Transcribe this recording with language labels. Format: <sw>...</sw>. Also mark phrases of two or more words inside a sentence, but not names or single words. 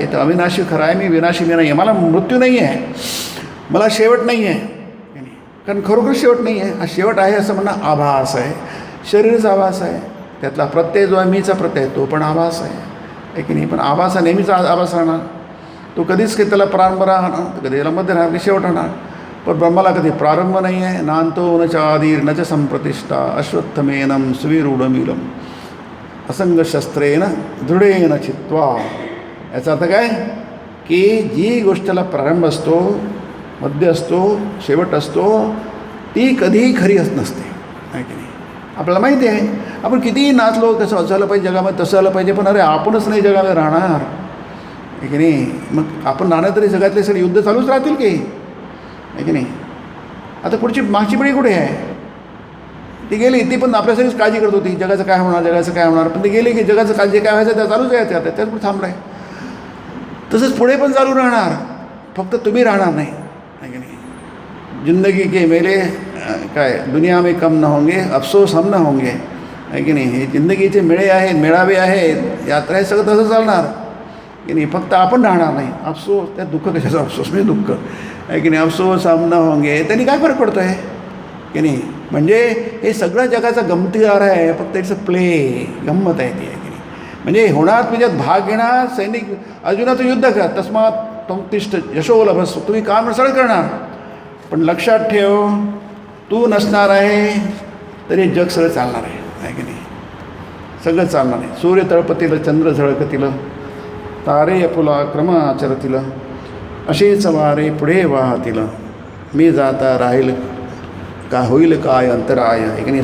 <mr>तर अविनाशी खरं आहे, मी विनाशी मी नाही आहे. मला मृत्यू नाही आहे, मला शेवट नाही आहे की नाही, कारण खरोखर शेवट नाही आहे. हा शेवट आहे असं म्हणणं आभास आहे, शरीरचा आभास आहे. त्यातला प्रत्यय जो आहे मीचा प्रत्यय, तो पण आभास आहे की नाही. पण आभास हा नेहमीचा आभास राहणार, तो कधीच काही त्याला प्रारंभ राहणार, कधी याला मध्ये राहणार, की शेवट राहणार. पण ब्रह्माला कधी प्रारंभ नाही आहे.</mr> <sa>नांतो न च आदिर न च संप्रतिष्ठा, अश्वत्थमेनं सुविरूढमीलम असंगशस्त्रेण दृढेन चित्वा.</sa> <mr>याचा अर्थ काय की जी गोष्टीला प्रारंभ असतो, मध्य असतो, शेवट असतो, ती कधीही खरी नसते आहे की नाही. आपल्याला माहिती आहे, आपण कितीही नाचलो, कसं झालं पाहिजे जगामध्ये, तसं झालं पाहिजे, पण अरे आपणच नाही जगामध्ये राहणार आहे की नाही. मग आपण राहणार तरी जगातले सगळे युद्ध चालूच राहतील की आहे की नाही. आता पुढची मागची पिढी कुठे आहे? ती गेली, ती पण आपल्यासाठीच काळजी करत होती, जगाचं काय होणार, जगाचं काय होणार. पण ती गेली की जगाचं काळजी काय व्हायचं त्या चालूच आहे, आता त्याच पुढे थांबलं आहे. तसंच पुढे पण चालू राहणार, फक्त तुम्ही राहणार नाही आहे की नाही.</mr> <hi>जिंदगी के मेले काय दुनिया में कम न होंगे, अफसोस हम न होंगे</hi> <mr>आहे की नाही. हे जिंदगीचे मेळे आहेत, मेळावे आहेत, यात्रा आहे, सगळं तसं चालणार की नाही. फक्त आपण राहणार नाही. अफसोस, त्या दुःख कशाचं अफसोस म्हणजे दुःख आहे की नाही.</mr> <hi>अफसोस हम न होंगे,</hi> <mr>त्यांनी काय फरक पडतो आहे की नाही. म्हणजे हे सगळं जगाचा गमतीदार आहे, फक्त</mr> <en>it's a play,</en> <mr>गंमत आहे ती आहे की नाही. म्हणजे होणार तुझ्यात भाग घेणार सैनिक, अर्जुनाचं युद्ध कर,</mr> <sa>तस्मात त्वतिष्ठ यशो लभस,</sa> <mr>तुम्ही काम सरळ करणार. पण लक्षात ठेव, तू नसणार आहे तरी जग सगळं चालणार आहे की नाही. सगळं चालणार आहे. सूर्य तळपतील, चंद्र झळकतील, तारे अपुला क्रम आचरतील, असेच वारे पुढे वाहतील, मी जाता राहील का होईल काय अंतराय आहे की नाही.</mr>